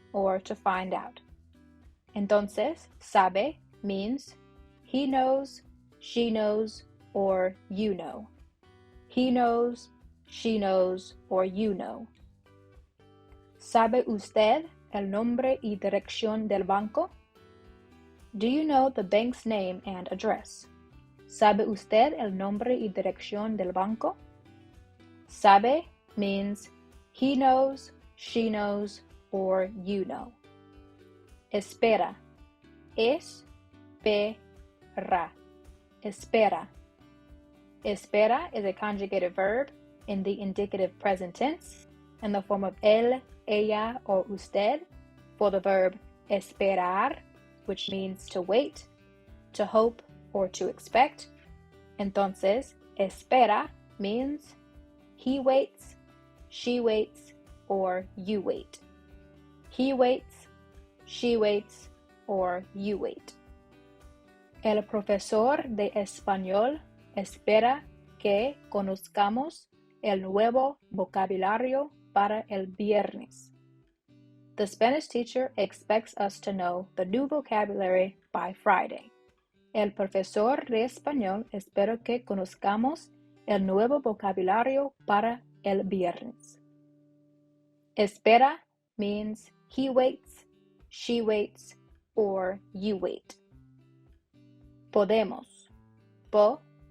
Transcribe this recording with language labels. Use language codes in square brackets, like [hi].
[en] or to find out. [es] Entonces, [en] sabe means he knows, she knows, or you know. He knows, she knows, or you know. [es] ¿Sabe usted el nombre y dirección del banco? [en] Do you know the bank's name and address? [es] ¿Sabe usted el nombre y dirección del banco? [en] Sabe means he knows, she knows, or you know. Espera. Espera. Espera. Espera is a conjugated verb in the indicative present tense in the form of él, ella, or usted for the verb esperar, which means to wait, to hope, or to expect. [es] Entonces, [en] espera means he waits, she waits, or you wait. He waits, she waits, or you wait. [es] El profesor de español espera que conozcamos el nuevo vocabulario para el viernes. [en] The Spanish teacher expects us to know the new vocabulary by Friday. [es] El profesor de español espera que conozcamos el nuevo vocabulario para el viernes. [en] Espera means he waits, she waits, or you wait. Podemos. Podemos.